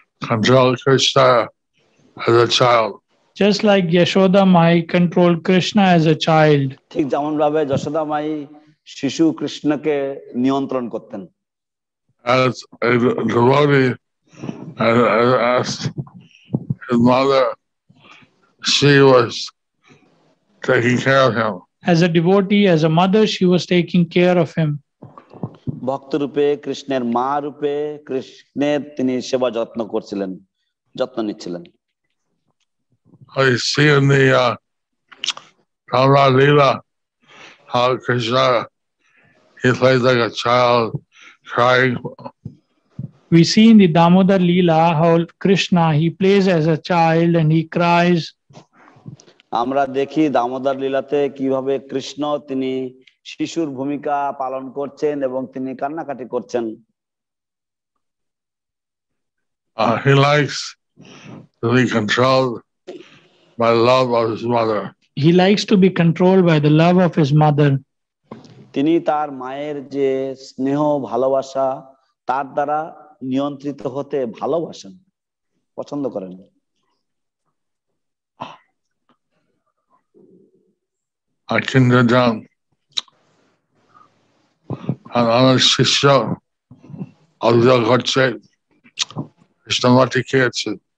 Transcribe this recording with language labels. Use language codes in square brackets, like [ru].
[en] Control Krishna as a child. Just like Yashoda Mai controlled Krishna as a child. [bn] ঠিক যেমন ভাবে যশোদা মাই শিশু কৃষ্ণকে নিয়ন্ত্রণ করতেন। [en] As a devotee, as his mother, she was taking care of him. As a devotee, as a mother, she was taking care of him. [bn] ভক্ত রূপে কৃষ্ণের মা রূপে কৃষ্ণের তিনি সেবা যত্ন করছিলেন, যত্ন নিচ্ছিলেন। [en] I see in the Rama Leela how Krishna, he plays like a child crying. We see in the Damodar Leela how Krishna, he plays as a child and he cries. [bn] আমরা দেখি দামোদর লীলাতে কিভাবে কৃষ্ণ তিনি শিশুর ভূমিকা পালন করছেন এবং তিনি কান্নাকাটি করছেন। [en] He likes to be controlled by love of his mother. He likes to be controlled by the love of his mother. [bn] তিনি তার মায়ের যে স্নেহ ভালোবাসা তার দ্বারা নিয়ন্ত্রিত হতে ভালোবাসেন, পছন্দ করেন। Kindergarten আমার শিষ্য অভিযোগ হচ্ছে কৃষ্ণমাটি খেয়েছে।